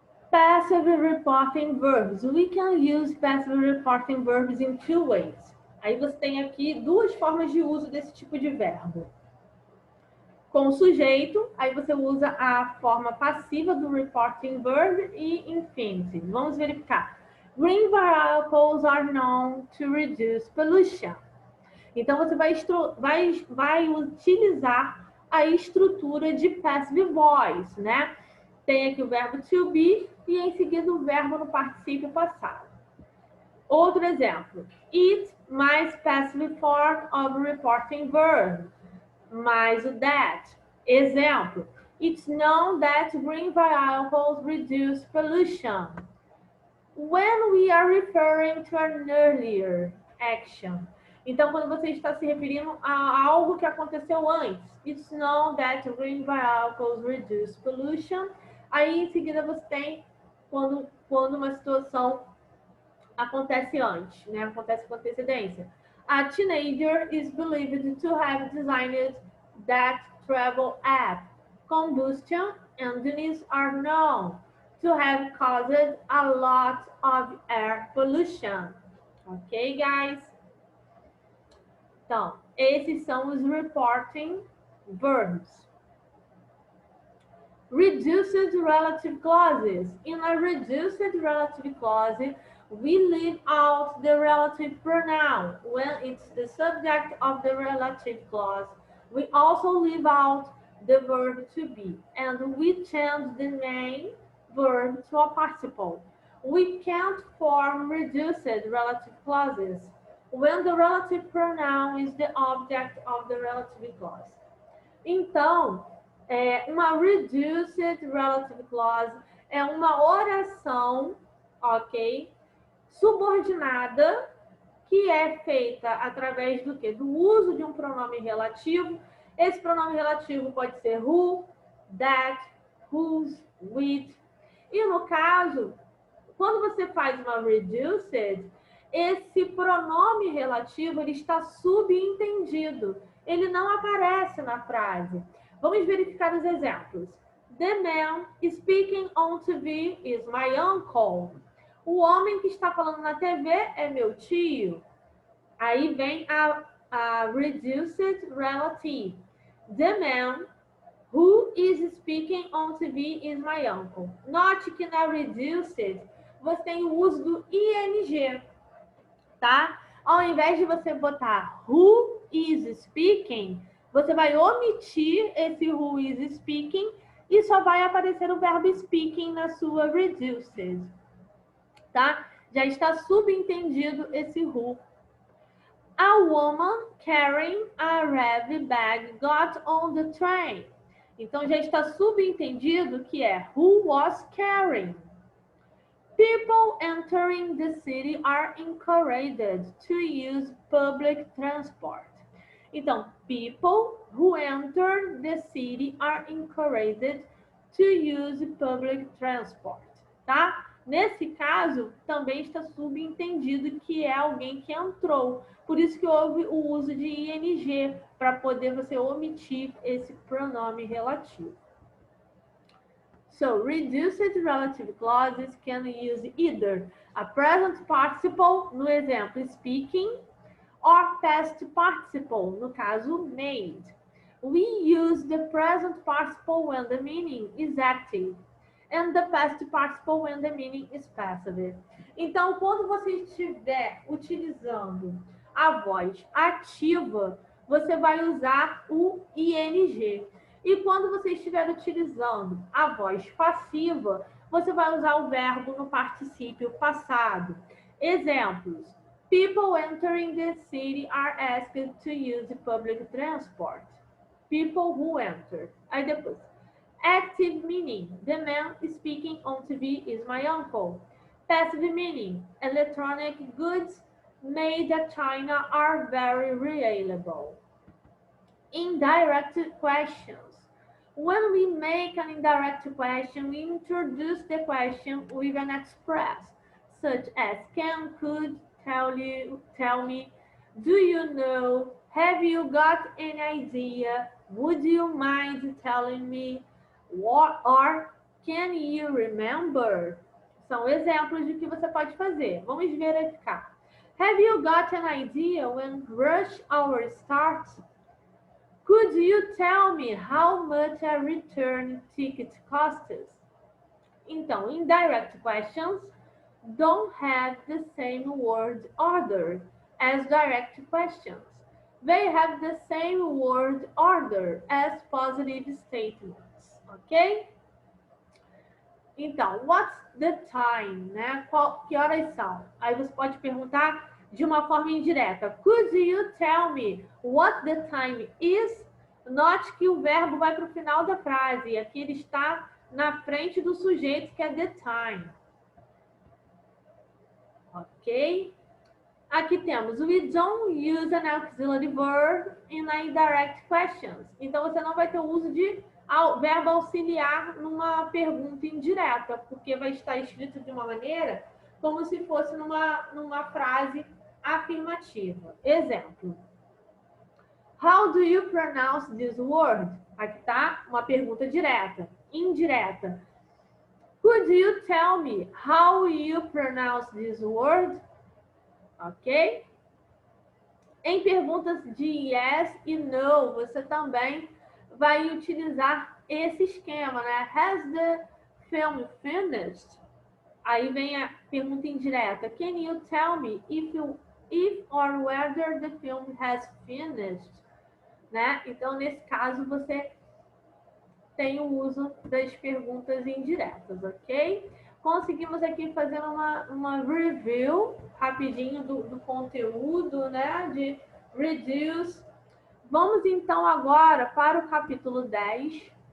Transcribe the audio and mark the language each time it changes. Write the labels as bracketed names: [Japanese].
[English] Passive reporting verbs. We can use passive reporting verbs in two ways. [Portuguese] Aí você tem aqui duas formas de uso desse tipo de verbo. Com sujeito, aí você usa a forma passiva do reporting verb e infinitive. Vamos verificar. [English] Green variables are known to reduce pollution. [Portuguese] Então, você vai utilizar a estrutura de passive voice, né? Tem aqui o verbo to be e em seguida o verbo no particípio passado. Outro exemplo. [English] It mais passive form of reporting verb mais o that. [Portuguese] Exemplo. [English] It's known that green vehicles reduce pollution. When we are referring to an earlier action. [Portuguese] Então, quando você está se referindo a algo que aconteceu antes. [English] It's known that green vehicles reduce pollution. [Portuguese] Aí, em seguida, você tem quando uma situação acontece antes, né? Acontece com antecedência. [English] A teenager is believed to have designed that travel app. Combustion engines are known to have caused a lot of air pollution. Ok, guys? [Portuguese] Então, esses são os reporting verbs. [English] Reduced relative clauses. In a reduced relative clause, we leave out the relative pronoun when it's the subject of the relative clause. We also leave out the verb to be, and we change the main verb to a participle. We can't form reduced relative clauses when the relative pronoun is the object of the relative clause. [Portuguese] Então, uma reduced relative clause é uma oração, ok, subordinada, que é feita através do quê? Do uso de um pronome relativo. Esse pronome relativo pode ser who, that, whose, which. E no caso, quando você faz uma reduced, esse pronome relativo ele está subentendido. Ele não aparece na frase. Vamos verificar os exemplos. [English] The man speaking on TV is my uncle. [Portuguese] O homem que está falando na TV é meu tio. Aí vem a [English] reduced relative. The man Who is speaking on TV is my uncle. [Portuguese] Note que na reduced você tem o uso do ing, tá? Ao invés de você botar [English] who is speaking, [Portuguese] você vai omitir esse who is speaking e só vai aparecer o verbo speaking na sua reduced, tá? Já está subentendido esse who. [English] A woman carrying a heavy bag got on the train. [Portuguese] Então já está subentendido que é [English] who was carrying. People entering the city are encouraged to use public transport. Então, people who enter the city are encouraged to use public transport, tá? [Portuguese] Nesse caso, também está subentendido que é alguém que entrou. Por isso que houve o uso de ing, para poder você omitir esse pronome relativo. [English] So, reduced relative clauses can use either a present participle, [Portuguese] no exemplo [English] speaking, or past participle, [Portuguese] no caso [English] made. We use the present participle when the meaning is active, and the past participle when the meaning is passive. [Portuguese] Então, quando você estiver utilizando a voz ativa, você vai usar o ing. E quando você estiver utilizando a voz passiva, você vai usar o verbo no particípio passado. Exemplos. [English] People entering the city are asked to use public transport. People who enter. [Portuguese] Aí depois. [English] Active meaning. The man speaking on TV is my uncle. Passive meaning. Electronic goods made at China are very reliable. Indirect questions. When we make an indirect question, we introduce the question with an express, such as can, could, tell me, do you know, have you got an idea, would you mind telling me, what, or can you remember? [Portuguese] São exemplos de que você pode fazer. Vamos verificar. [English] Have you got an idea when rush hour starts? Could you tell me how much a return ticket costs? Então, indirect questions don't have the same word order as direct questions. They have the same word order as positive statements, ok? [Portuguese] Então, [English] what's the time, [Portuguese] né? Que horas são? Aí você pode perguntar de uma forma indireta. Could you tell me what the time is? Note que o verbo vai para o final da frase. E aqui ele está na frente do sujeito, que é [English] the time. [Portuguese] Ok? Aqui temos [English] we don't use an auxiliary verb in indirect questions. [Portuguese] Então, você não vai ter o uso de verbo auxiliar numa pergunta indireta, porque vai estar escrito de uma maneira como se fosse numa frase afirmativa. Exemplo. [English] How do you pronounce this word? [Portuguese] Aqui está uma pergunta direta, indireta. [English] Could you tell me how you pronounce this word? [Portuguese] Ok? Em perguntas de yes e no, você também vai utilizar esse esquema, né? [English] Has the film finished? [Portuguese] Aí vem a pergunta indireta. [English] Can you tell me if or whether the film has finished? [Portuguese] Né? Então, nesse caso, você tem o uso das perguntas indiretas, ok? Conseguimos aqui fazer uma review rapidinho do conteúdo, né? De reduce. Vamos então agora para o capítulo 10.